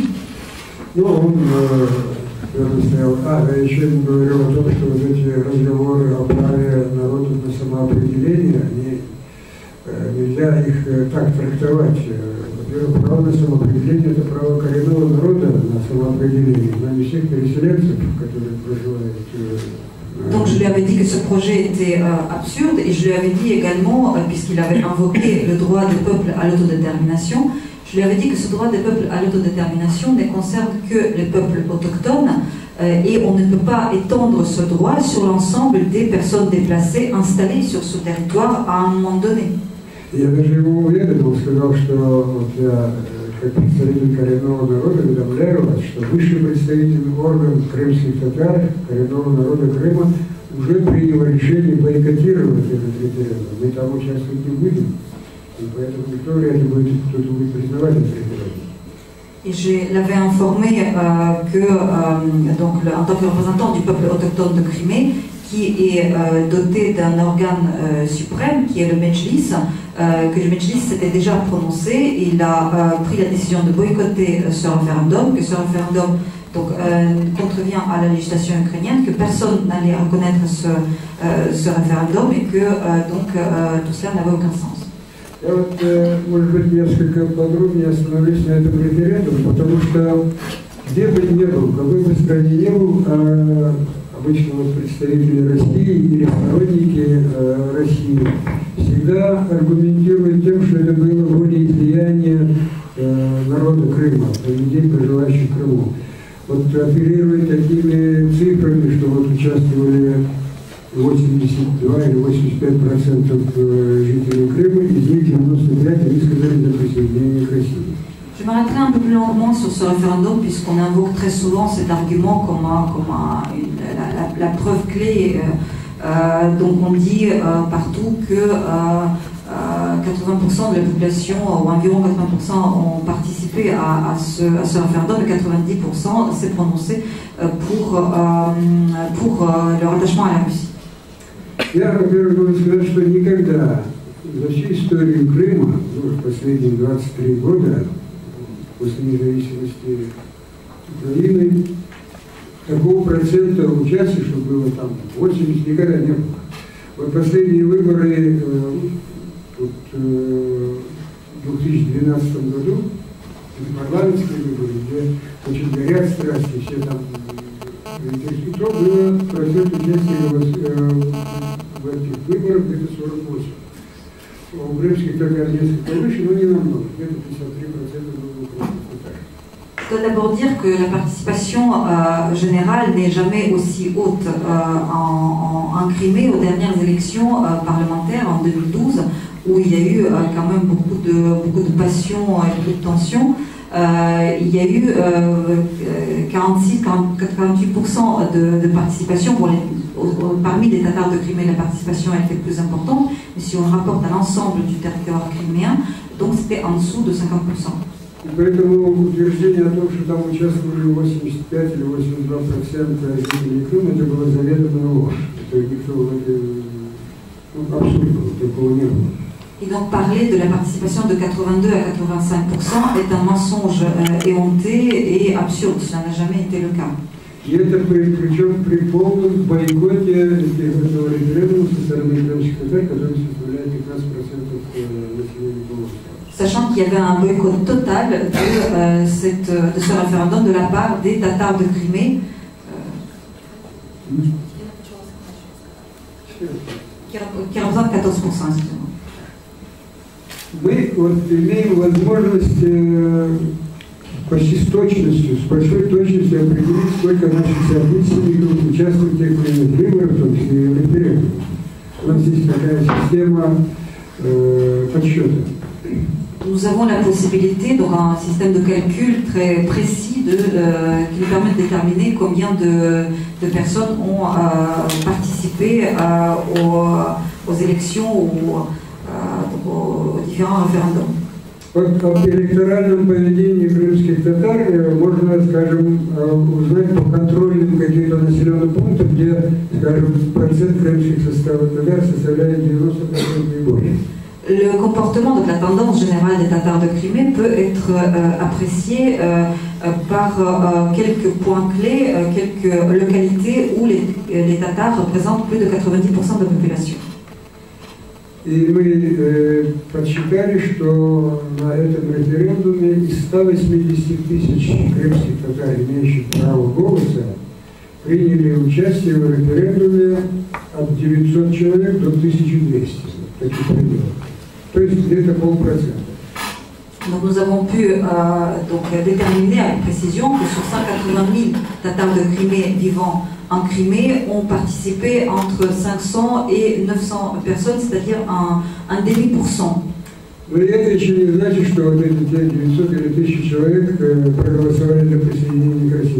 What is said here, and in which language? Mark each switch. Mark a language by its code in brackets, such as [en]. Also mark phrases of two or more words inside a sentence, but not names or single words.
[ru] Ну, он стоял. Я еще ему говорил о том, что вот эти разговоры о праве народа на самоопределение, они, нельзя их так трактовать. Во-первых, право на самоопределение – это право коренного народа на самоопределение, но не всех переселенцев, которые проживают. [fr] Donc je lui avais dit que ce projet était absurde et je lui avais dit également, puisqu'il avait invoqué le droit des peuples à l'autodétermination, je lui avais dit que ce droit des peuples à l'autodétermination ne concerne que les peuples autochtones et on ne peut pas étendre ce droit sur l'ensemble des personnes déplacées installées sur ce territoire à un moment donné. [ru] Я даже его уведомил, сказал, что вот я как представитель коренного народа уведомляю вас, что высший представительный орган крымских татар, коренного народа Крыма, уже принял решение бойкотировать этот референдум. Мы там участвовать не будем. [fr] Et je l'avais informé que, donc, en tant que représentant du peuple autochtone de Crimée, qui est doté d'un organe suprême, qui est le Medjlis, que le Medjlis s'était déjà prononcé, il a pris la décision de boycotter ce référendum, que ce référendum donc, contrevient à la législation ukrainienne, que personne n'allait reconnaître ce référendum et que donc, tout cela n'avait aucun sens. [ru] Я вот, может быть, несколько подробнее остановлюсь на этом референдуме, потому что где бы ни был, в какой бы стране ни был, обычно вот представители России или сторонники России всегда аргументируют тем, что это было волеизлияние народа Крыма, людей, проживающих в Крыму. Вот апеллируют такими цифрами, что вот участвовали 82 или 85% жителей Крыма, из них 95 они сказали за присоединение к России. [fr] Je m'arrêterai un peu plus longuement sur ce référendum puisqu'on invoque très souvent cet argument comme la preuve clé. Donc on dit partout que 80% de la population, ou environ 80% ont participé à ce référendum et 90% s'est prononcé pour le rattachement à la Russie. [ru] Я, во-первых, могу сказать, что никогда за всю историю Крыма, последние 23 года, после независимости Украины, такого процента участия, что было там 80, никогда не было. Вот последние выборы в 2012 году, парламентские выборы, где очень горят страсти, все там, то было процент участия в этих выборах где-то 48. У крымских татар несколько выше, но не намного, где-то 53% было у крымских татар. [fr] Je dois d'abord dire que la participation générale n'est jamais aussi haute en Crimée aux dernières élections parlementaires en 2012, où il y a eu quand même beaucoup de passion et beaucoup de tension. Il y a eu 46-48% de participation. Parmi les Tatars de Crimée, la participation a été plus importante, mais si on rapporte à l'ensemble du territoire criméen, donc c'était en dessous de 50%. [ru] Поэтому утверждение о том, что там участвовали 85 или 82% жителей Крыма, это было заведомо ложь. Это никто абсурд был, такого не было. [fr] Et donc parler de la participation de 82 à 85% est un mensonge éhonté et absurde. Cela n'a jamais été le cas. [ru] И это причем при полном бойкоте этого референдума со стороны крымских татар, который составляет 15% населения полуострова. [fr] Sachant qu'il y avait un boycott total de ce référendum de la part des Tatars de Crimée. 14%, excusez-moi. [ru] Мы вот имеем возможность почти с точностью, с большой точностью определить, сколько наших соотечественников участвуют в тех или иных выборах, в том числе и в референдуме. У нас есть такая система подсчета. [fr] Nous avons la possibilité, donc un système de calcul très précis qui nous permet de déterminer combien de personnes ont participé aux élections ou aux différents référendums. [ru] Вот об электоральном поведении крымских татар можно, скажем, узнать по контрольным каким-то населенным пунктам, где, скажем, процент крымских татар составляет 90% и более. [fr] Le comportement, donc la tendance générale des Tatars de Crimée peut être apprécié par quelques points clés, quelques localités où les Tatars représentent plus de 90% de la population. [ru] И мы подсчитали, что на этом референдуме из 180 тысяч крымских татар, имеющих право голоса, приняли участие в референдуме от 900 человек до 1200 в таких пределах. То есть где-то 0,5%. [fr] Donc nous avons pu déterminer avec précision que sur 180 000 Tatars de Crimée vivant en Crimée ont participé entre 500 et 900 personnes, c'est-à-dire un demi-%. [ru] Но это еще не значит, что вот эти 900 или 1000 человек проголосовали для присоединения к России.